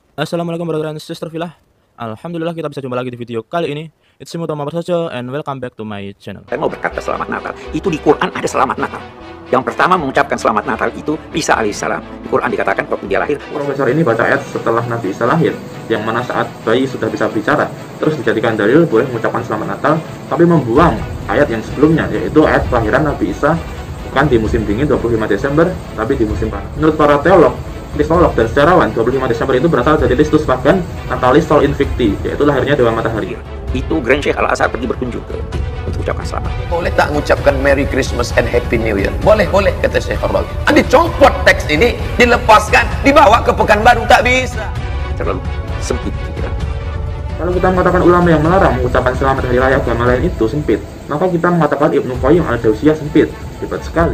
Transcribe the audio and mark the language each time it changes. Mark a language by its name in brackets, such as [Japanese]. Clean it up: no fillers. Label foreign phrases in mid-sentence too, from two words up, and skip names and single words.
[English] Assalamualaikum brother and sister Filah. [Indonesian] Alhamdulillah kita bisa jumpa lagi di video kali ini. [English] It's me Thomas Prasojo and welcome back to my channel. [Indonesian] Saya mau berkata selamat Natal. Itu di Quran ada selamat Natal. Yang pertama mengucapkan selamat Natal itu Isa alaihissalam. Di Quran dikatakan waktu dia lahir. Profesor ini baca ayat setelah Nabi Isa lahir, yang mana saat bayi sudah bisa bicara, terus dijadikan dalil boleh mengucapkan selamat Natal, tapi membuang ayat yang sebelumnya, yaitu ayat kelahiran Nabi Isa bukan di musim dingin 25 Desember, tapi di musim panas. Menurut para teolog, kristolog dan sejarawan, 25 Desember itu berasal dari Listus Pagan Natalis Sol Invicti, yaitu lahirnya Dewa Matahari. Itu Grand Sheikh Al-Azhar pergi berkunjung untuk ucapkan selamat. [Malay] Boleh tak mengucapkan [English] Merry Christmas and Happy New Year? [Indonesian] Boleh, boleh, kata Syekh Ar-Rawi. Dicopot teks ini, dilepaskan, dibawa ke Pekanbaru, tak bisa. Terlalu sempit pikiran. Kalau kita mengatakan ulama yang melarang mengucapkan selamat hari raya agama lain itu sempit, maka kita mengatakan Ibnu Qayyim al-Jauziyah sempit, hebat sekali.